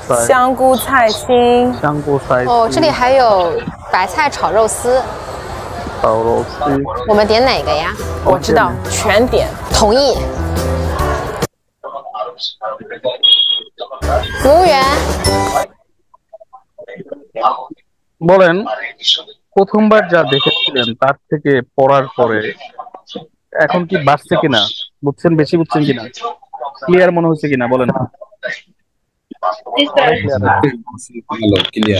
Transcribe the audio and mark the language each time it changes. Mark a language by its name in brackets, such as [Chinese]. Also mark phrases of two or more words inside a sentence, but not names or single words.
[Chinese] 香菇菜心。香菇菜心。哦，这里还有白菜炒肉丝。炒肉丝。我们点哪个呀？我知道，全点。同意。服务员， [Bangla] বলেন প্রথমবার যা দেখেছিলেন তার থেকে পড়ার পরে এখন কি বাড়ছে কিনা, বুঝছেন, বেশি বুঝছেন কিনা, ক্লিয়ার মনে হচ্ছে কিনা বলেন। ভালো ক্লিয়ার।